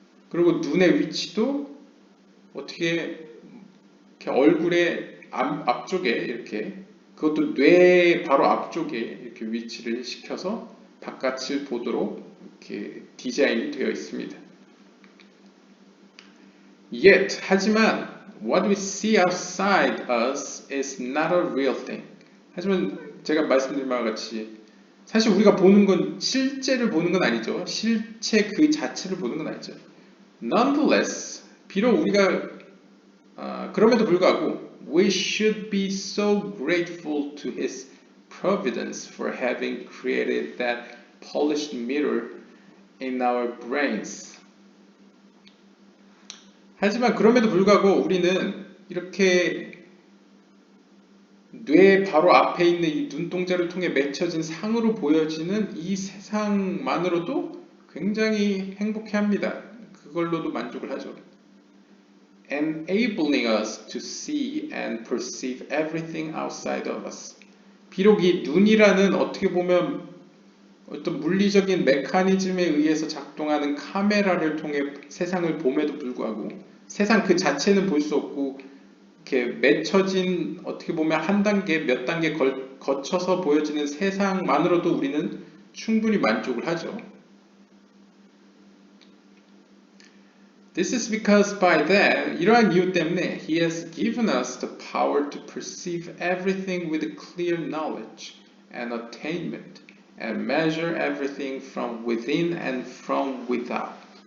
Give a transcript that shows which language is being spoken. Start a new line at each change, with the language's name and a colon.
Korean: 그리고 눈의 위치도 어떻게 이렇게 얼굴의 앞쪽에 이렇게, 그것도 뇌 바로 앞쪽에 이렇게 위치를 시켜서 바깥을 보도록 이렇게 디자인이 되어 있습니다.
English: Yet,
Korean: 하지만
English: what we see outside us is not a real thing.
Korean: 하지만 제가 말씀드린 바와 같이 사실 우리가 보는 건 실제를 보는 건 아니죠. 실체 그 자체를 보는 건 아니죠.
English: Nonetheless,
Korean: 비록 우리가 그럼에도 불구하고
English: we should be so grateful to His providence for having created that polished mirror in our brains.
Korean: 하지만 그럼에도 불구하고 우리는 이렇게 뇌 바로 앞에 있는 이 눈동자를 통해 맺혀진 상으로 보여지는 이 세상만으로도 굉장히 행복해합니다. 그걸로도 만족을 하죠.
English: Enabling us to see and perceive everything outside of us.
Korean: 비록 이 눈이라는 어떻게 보면 어떤 물리적인 메커니즘에 의해서 작동하는 카메라를 통해 세상을 봄에도 불구하고 세상 그 자체는 볼 수 없고 이렇게 맺혀진 어떻게 보면 한 단계 몇 단계 거쳐서 보여지는 세상만으로도 우리는 충분히 만족을 하죠.
English: This is because by that,
Korean: 이러한 이유 때문에
English: He has given us the power to perceive everything with clear knowledge and attainment and measure everything from within and from without.